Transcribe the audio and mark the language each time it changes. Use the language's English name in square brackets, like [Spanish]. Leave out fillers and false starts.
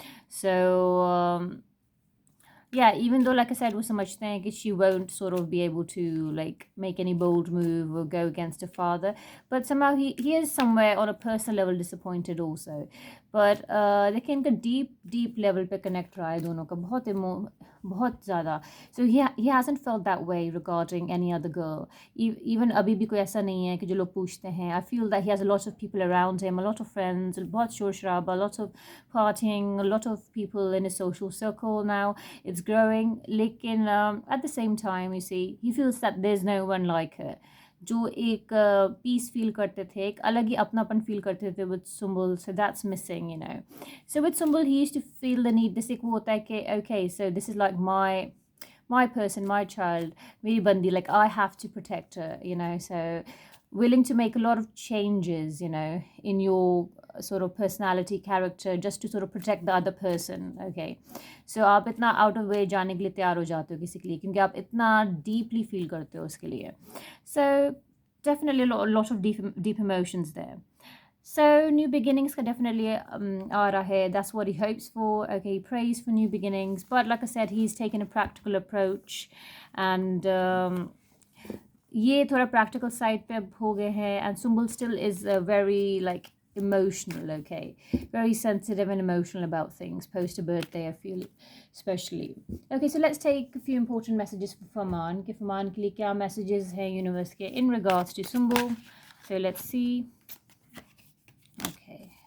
[English] So yeah, even though, like I said, [Hindi] वो समझते हैं कि [English] she won't sort of be able to like make any bold move or go against her father, but somehow he is somewhere on a personal level disappointed also. [Hindi] but देखिए इनका deep level पे connect रहा है दोनों का बहुत ज़्यादा. [English] So he hasn't felt that way regarding any other girl. [Hindi] Even अभी भी कोई ऐसा नहीं है कि जो लोग पूछते हैं. [English] I feel that he has a lot of people around him, a lot of friends, [Hindi] बहुत शोर शराबा, [English] a lot of partying, a lot of people in his social circle now. It's growing. [Hindi] लेकिन [English] at the same time, you see, he feels that there's no one like her. [Hindi] जो एक peace feel करते थे, एक अलग ही अपनापन feel करते थे with Sumbul, [English] So that's missing, you know. So with Sumbul he used to feel the need, [Hindi] जैसे वो होता है कि [English] okay so this is like my person, my child, [Hindi] मेरी बंदी, [English] like I have to protect her, you know. So willing to make a lot of changes, you know, in your sort of personality, character, just to sort of protect the other person, okay. [Hindi] So आप इतना [English] out of way [Hindi] जाने के लिए तैयार हो जाते हो किसी के लिए, क्योंकि आप इतना deeply feel करते हो उसके लिए. [English] So definitely a lot of deep emotions there. So new beginnings [Hindi] का definitely आ रहा है. [English] That's what he hopes for. Okay, he prays for new beginnings. But like I said, he's taken a practical approach. [Hindi] And ये थोड़ा practical side पे अब हो गए हैं. [English] And Sumbul still is very like emotional, okay. Very sensitive and emotional about things post a birthday, I feel, especially. Okay, so let's take a few important messages for Fahmaan. [Hindi] कि Fahmaan के लिए क्या messages हैं universe के [English] in regards to Sumbul. So let's see. Okay.